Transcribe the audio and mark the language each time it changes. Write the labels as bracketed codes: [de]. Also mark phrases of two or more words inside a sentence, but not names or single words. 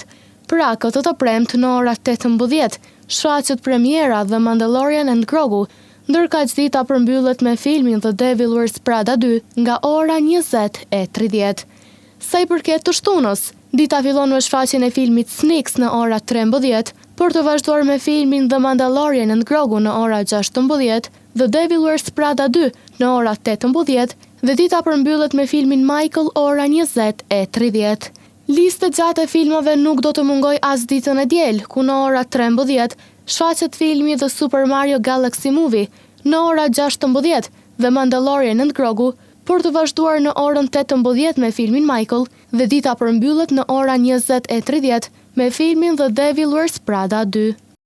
[sq] Pra, këtë të premtë në orët 18, shfaqet premiera The Mandalorian and Grogu, ndërka dita përmbyllet me filmin The Devil Wears Prada 2 nga ora 20:30. Sa i përket të shtunës, dita fillon me shfaqjen e filmit Sneaks në ora 13, për të vazhduar me filmin The Mandalorian and Grogu në ora 16, The Devil Wears Prada 2 në ora 18 dhe dita përmbyllet me filmin Michael ora 20:30. Listë gjatë e filmave nuk do të mungoj as ditën e diel, ku në ora 13 shfaqet filmi The Super Mario Galaxy Movie, në ora 16 The Mandalorian and Grogu, për të vazhduar në orën 18 me filmin Michael dhe dita përmbyllet në ora 20:30 me filmin The Devil Wears Prada 2.